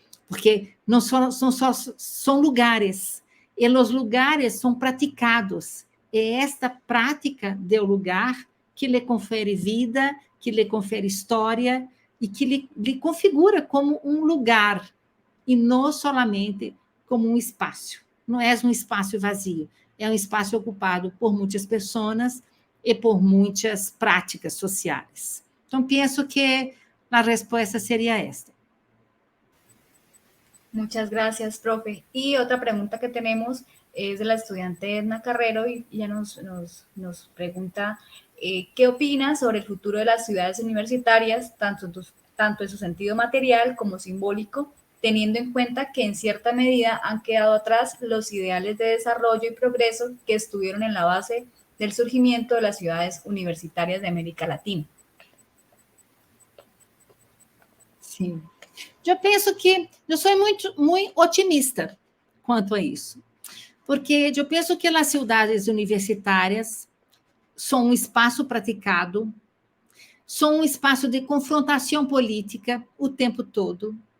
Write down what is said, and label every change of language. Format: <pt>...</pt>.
<pt>porque não são lugares, e os lugares são praticados, e esta prática do lugar que lhe confere vida, que lhe confere história, e que lhe configura como um lugar, e não solamente como um espaço. Não é um espaço vazio, é um espaço ocupado por muitas pessoas e por muitas práticas sociais. Então, penso que a resposta seria esta.</pt> <es>Muchas gracias, profe. Y otra pregunta que tenemos es de la estudiante Edna Carrero y ella nos pregunta ¿qué opina sobre el futuro de las ciudades universitarias, tanto en su sentido material como simbólico, teniendo en cuenta que en cierta medida han quedado atrás los ideales de desarrollo y progreso que estuvieron en la base del surgimiento de las ciudades universitarias de América Latina?</es> <pt>Sim. Eu penso que eu sou muito otimista quanto a isso, porque eu penso que as cidades universitárias são um espaço praticado, são um espaço de confrontação política o tempo todo.</pt>